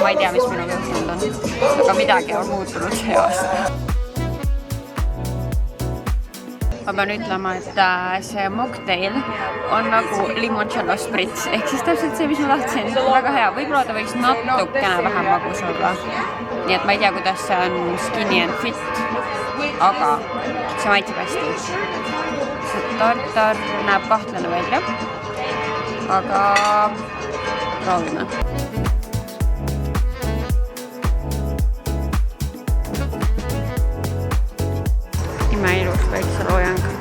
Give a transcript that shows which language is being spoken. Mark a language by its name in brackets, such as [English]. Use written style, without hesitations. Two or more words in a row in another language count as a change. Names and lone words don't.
[Estonian] Ma ei tea, mis minu juhtunud on. Aga midagi on muutunud see aasta. Ma pean ütlema, et see mocktail on nagu [Italian] limoncello sprits. [Estonian] Ehk siis täpselt see, mis ma tahtsin. Väga hea. Võib-olla ta võiks natukene vähem magus olla. Nii et ma ei tea, kuidas see on [English] skinny and fit. [Estonian] Aga see maitseb hästi. See tartar näeb kahtlane välja. Aga proovime. Imeilus päikseloojang.